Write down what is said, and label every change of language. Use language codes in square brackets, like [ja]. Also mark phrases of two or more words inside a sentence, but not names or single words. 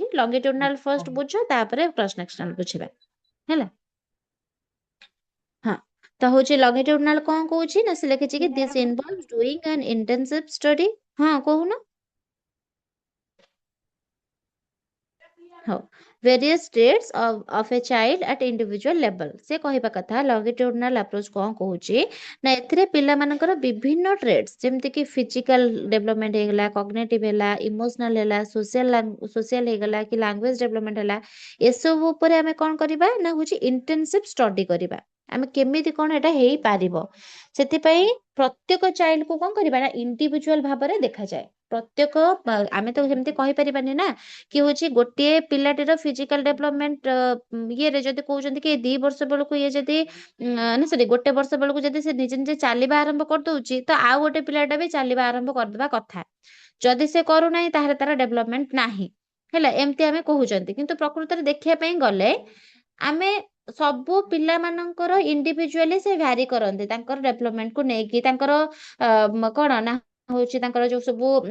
[or] ଲଙ୍ଗିଟ୍ୟୁଡନାଲ ଫର୍ଷ୍ଟ ବୁଝ, ତାପରେ [en] cross sectional [or] ବୁଝିବା ହେଲା। ହଁ, ତ ହଉଛି ଲଙ୍ଗିଟ୍ୟୁଡନାଲ କଣ କହୁଛି ନା ସେ ଲେଖିଛି କି [en] this involves doing an intensive study. [or] ହଁ କହୁନ। ହଉ [en] various traits of a child at individual level [or] ସେ କହିବା କଥା [en] longitudinal approach [or] କଣ କହୁଛି ନା ଏଥିରେ ପିଲାମାନଙ୍କର ବିଭିନ୍ନ traits ଯେମିତି କି [en] physical development [or] ହେଇଗଲା cognitive ହେଲା emotional ହେଲା social ହେଇଗଲା କି [en] language development [or] ହେଲା ଏସବୁ ଉପରେ ଆମେ କଣ କରିବା ନା ହଉଛି [en] intensive study [or] କରିବା ଆମେ କେମିତି କଣ ଏଟା ହେଇପାରିବ ସେଥିପାଇଁ ପ୍ରତ୍ୟେକ ଚାଇଲ୍ଡକୁ କଣ କରିବା ନା ଇଣ୍ଡିଭିଜୁଆଲ ଭାବରେ ଦେଖାଯାଏ ପ୍ରତ୍ୟେକ ଆମେ ତ ଯେମିତି କହିପାରିବାନି ନା କି ହଉଛି ଗୋଟିଏ ପିଲାଟିର [en] physical development [or] ଇଏରେ ଯଦି କହୁଛନ୍ତି କି 2 ବର୍ଷ ବେଳକୁ ଇଏ ଯଦି ନା ସରି ଗୋଟେ ବର୍ଷ ବେଳକୁ ଯଦି ସେ ନିଜେ ନିଜେ ଚାଲିବା ଆରମ୍ଭ କରିଦଉଛି ତ ଆଉ ଗୋଟେ ପିଲାଟା ବି ଚାଲିବା ଆରମ୍ଭ କରିଦେବା କଥା ଯଦି ସେ କରୁନାହିଁ ତାହେଲେ ତାର ଡେଭଲପମେଣ୍ଟ ନାହିଁ ହେଲା ଏମିତି ଆମେ କହୁଛନ୍ତି କିନ୍ତୁ ପ୍ରକୃତରେ ଦେଖିବା ପାଇଁ ଗଲେ ଆମେ ସବୁ ପିଲାମାନଙ୍କର ଇଣ୍ଡିଭିଜୁଆଲି ସେ ଭ୍ୟାରି କରନ୍ତି ତାଙ୍କର ଡେଭଲପମେଣ୍ଟକୁ ନେଇକି ତାଙ୍କର କଣ ନା ହଉଛି ତାଙ୍କର ଯୋଉ ସବୁ